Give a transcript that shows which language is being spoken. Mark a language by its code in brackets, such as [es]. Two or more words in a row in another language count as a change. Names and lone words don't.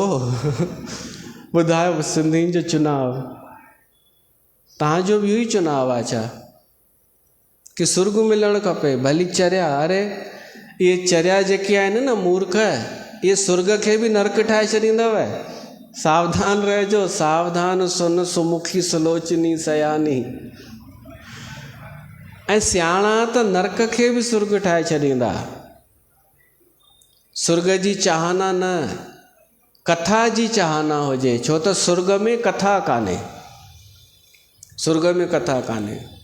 [sd] ॿुधायो सिंधियुनि जो चुनाव, तव्हांजो बि इहो ई चुनाव आहे छा कि सुर्ग मिलणु खपे? भली चरिया, अरे इहे चरिया जेके आहिनि न मूर्ख, इहे सुर्ग खे बि नरक ठाहे छॾींदव। सावधान रहिजो, [awa] सावधान सुन सुमुखी सुलोचनी सयानी। [sd] ऐं सियाणा त नरक खे बि सुर्ग ठाहे छॾींदा। सुर्ग जी चाहना न, कथा जी चाहना हुजे, छो त सुर्ग में कथा कान्हे, सुर्ग में कथा कान्हे।